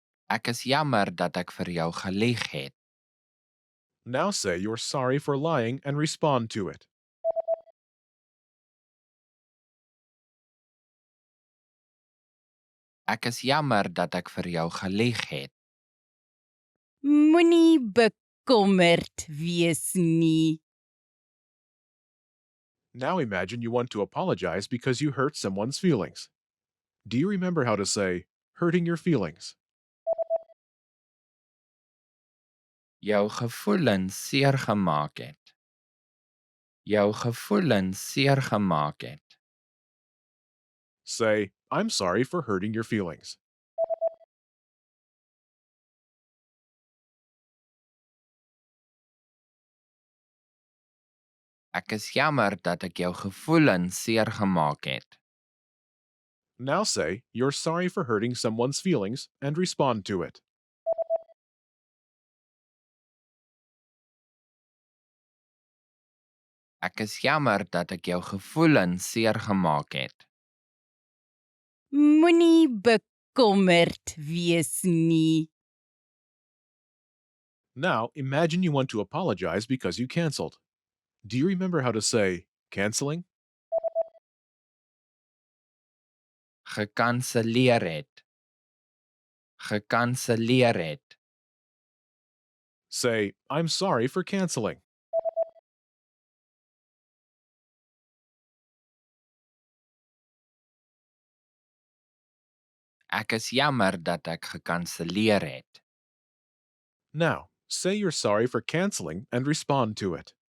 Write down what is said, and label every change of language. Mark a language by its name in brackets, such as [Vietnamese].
[Afrikaans] Ek is jammer dat ek vir jou gelieg het. [English] Now say you're sorry for lying and respond to it. [Afrikaans] Ek is jammer dat ek vir jou gelieg het. Moenie bekommerd wees nie. [English] Now imagine you want to apologize because you hurt someone's feelings. Do you remember how to say hurting your feelings? [Afrikaans] Jou gevoelens seer gemaak het. Jou gevoelens seer gemaak het. [English] Say, I'm sorry for hurting your feelings. [Afrikaans] Ek is jammer dat ek jou gevoelens seer gemaak het. [English] Now say you're sorry for hurting someone's feelings and respond to it. [Afrikaans] Ek is jammer dat ek jou gevoelens seer gemaak het. Moenie bekommerd wees nie. [English] Now imagine you want to apologize because you canceled. Do you remember how to say canceling? [Afrikaans] Gekanselleer het. Gekanselleer het. [English] Say, I'm sorry for canceling. [Afrikaans] Ek is jammer dat ek gekanselleer het. [English] Now, say you're sorry for canceling and respond to it.